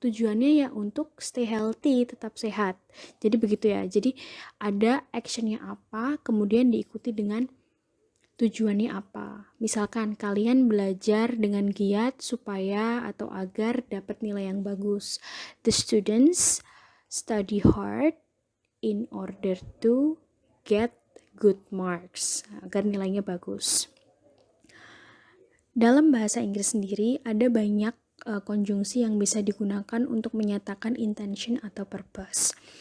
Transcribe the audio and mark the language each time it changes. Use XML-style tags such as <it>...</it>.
<id>Tujuannya ya untuk</id> <en>stay healthy,</en> <id>tetap sehat. Jadi begitu ya. Jadi ada actionnya apa, kemudian diikuti dengan tujuannya apa. Misalkan kalian belajar dengan giat supaya atau agar dapat nilai yang bagus.</id> <en>The students study hard in order to get good marks,</en> <id>agar nilainya bagus. Dalam bahasa Inggris sendiri ada banyak konjungsi yang bisa digunakan untuk menyatakan intention atau purpose.</id>